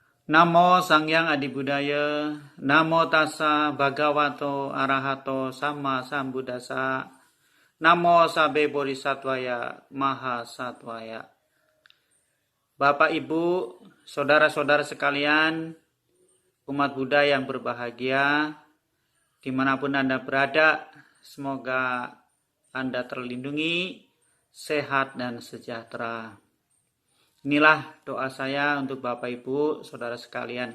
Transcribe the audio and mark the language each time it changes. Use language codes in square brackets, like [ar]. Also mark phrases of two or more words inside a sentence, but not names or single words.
[pi] Namo Sanghyang Adi Budaya, Namo Tassa Bhagavato Arahato Sama Sambuddhassa, Namo Sabe Bodhisattvaya Mahasattvaya. [id] Bapak, Ibu, saudara-saudara sekalian, umat Buddha yang berbahagia, dimanapun Anda berada, semoga Anda terlindungi, sehat dan sejahtera. Inilah doa saya untuk Bapak, Ibu, saudara sekalian.